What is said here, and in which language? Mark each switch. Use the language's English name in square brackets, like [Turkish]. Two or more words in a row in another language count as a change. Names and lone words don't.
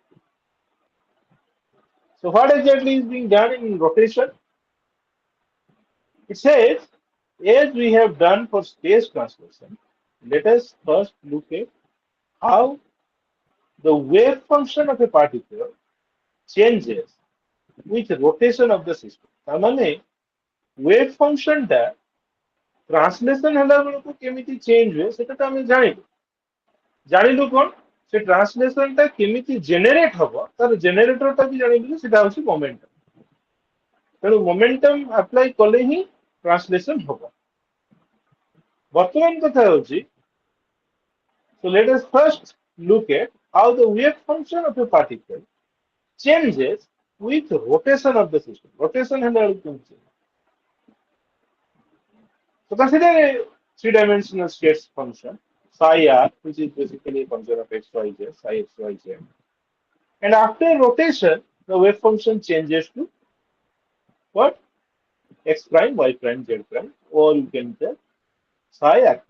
[English] So what exactly is being done in rotation? It says, as we have done for space translation, let us first look at how the wave function of a particle changes with rotation of the system. [Odia] ତାର ମାନେ [English] wave function [Odia] ଟା translation ହେଲା ବେଳକୁ କେମିତି change ହୁଏ ସେଟା ତ ଆମେ ଜାଣିଲୁ। ଜାଣିଲୁ କଣ? ସେ translation ଟା କେମିତି generate ହବ ତାର generator ଟା ବି ଜାଣିଲୁ ଯେ ସେଟା ହଉଛି momentum। ତେଣୁ [English] momentum apply [Odia] କଲେ ହିଁ translation ହବ। ବର୍ତ୍ତମାନ କଥା ହେଉଛି, [English] so let us first look at how the wave function of a particle changes with rotation of the system. [Odia] Rotation ହେଲା ବେଳକୁ କେମିତି? [English] So consider a three-dimensional space function psi r, which is basically a function of x, y, z, psi x, y, z. And after rotation, the wave function changes to what? X prime, y prime, z prime, or you can tell psi alpha.